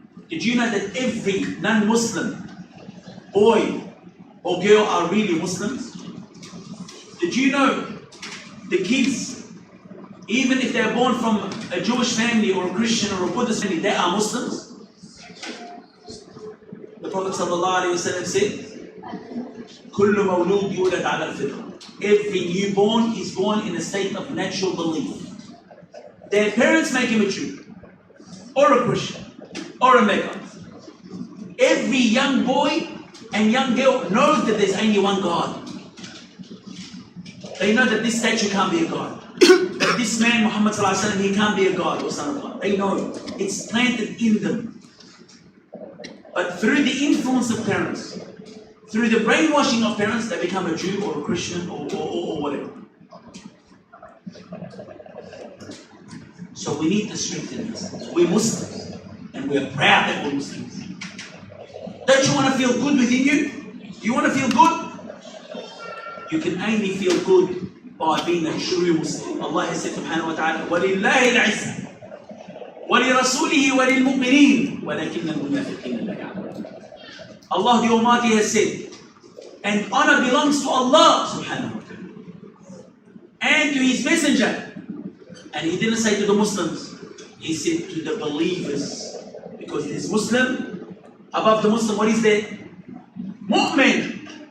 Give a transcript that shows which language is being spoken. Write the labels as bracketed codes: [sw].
[en] Did you know that every non-Muslim boy or girl are really Muslims? Did you know the kids, even if they're born from a Jewish family or a Christian or a Buddhist family, they are Muslims? The Prophet ﷺ said, [ar] كُلُّ مَوْلُودٍ يُولَدْ عَلَى الْفِطْرَةِ. [en] Every newborn is born in a state of natural belief. Their parents make him a Jew, or a Christian, or a Mecca. Every young boy and young girl knows that there's only one God. They know that this statue can't be a God. That this man, Muhammad ﷺ, he can't be a God or son of God. They know. It's planted in them. But through the influence of parents, through the brainwashing of parents, they become a Jew or a Christian or whatever. So we need to strengthen this. We're Muslims, and we're proud that we're Muslims. Don't you want to feel good within you? Do you want to feel good? You can only feel good by being a true Muslim. Allah has said subhanahu wa ta'ala, [ar] وَلِلَّهِ الْعِزَّةِ وَلِرَسُولِهِ وَلِلْمُؤْمِنِينَ وَلَكِنَّ الْمُنَافِقِينَ لَا يَعْلَمُونَ. [en] Allah the Almighty has said, and honor belongs to Allah subhanahu wa ta'ala and to His Messenger. And He didn't say to the Muslims, He said to the believers, because there's Muslim, above the Muslim, what is there? Mu'min.